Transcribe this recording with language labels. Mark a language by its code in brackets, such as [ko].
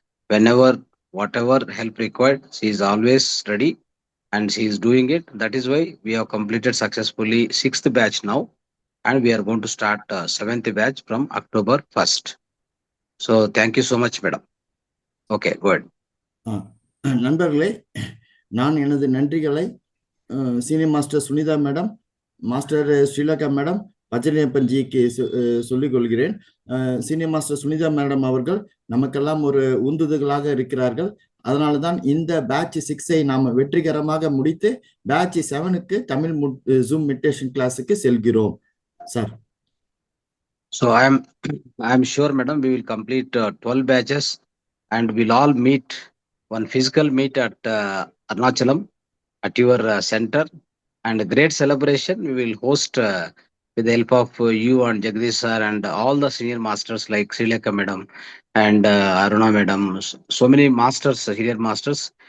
[en] Whenever whatever help required, she is always ready and she is doing it. That is why we have completed successfully 6th batch now, and we are going to start 7th batch from October 1st. So thank you so much madam. Okay, go ahead. [ta] நண்பர்களே, நான் எனது நன்றிகளை senior master Sunita madam, master ஸ்ரீலகா madam, பச்சனியப்பன்ஜிக்கு சொல்லிக் கொள்கிறேன். Senior master Sunita madam அவர்கள் நமக்கெல்லாம் ஒரு உந்துதலாக இருக்கிறார்கள். அதனால்தான் இந்த பேட்ச் 6ஐ நாம் வெற்றிகரமாக முடித்து பேட்ச் 7க்கு தமிழ் ஜூம் மெடிடேஷன் கிளாஸுக்கு செல்கிறோம் sir. [en] So I am sure madam we will complete 12 batches, and we'll all meet one physical meet at Arunachalam at your center, and a great celebration we will host with the help of you and Jagdish sir and all the senior masters like Srilekha madam and Aruna madam. So many masters, senior masters,